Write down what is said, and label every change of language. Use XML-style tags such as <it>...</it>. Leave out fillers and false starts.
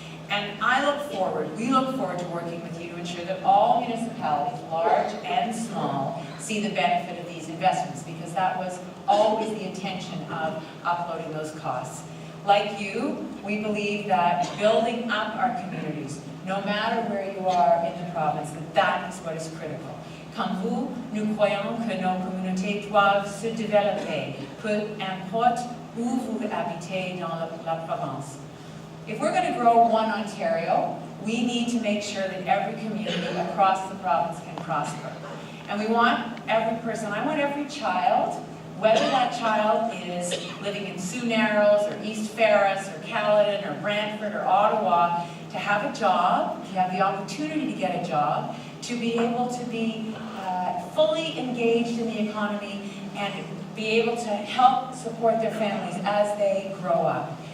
<en>And we look forward to working with you to ensure that all municipalities, large and small, see the benefit of these investments, because that was always the intention of uploading those costs. Like you, we believe that building up our communities, no matter where you are in the province, that is what is critical.</en> <fr>Comme vous, nous croyons que nos communautés doivent se développer, peu importe où vous habitez dans la province.</fr> <en>If we're going to grow one Ontario, we need to make sure that every community across the province can prosper. And we want every person, I want every child, whether that child is living in Sioux Narrows or East Ferris or Caledon or Brantford or Ottawa, to have a job, to have the opportunity to get a job, to be able to be fully engaged in the economy and be able to help support their families as they grow up.</en>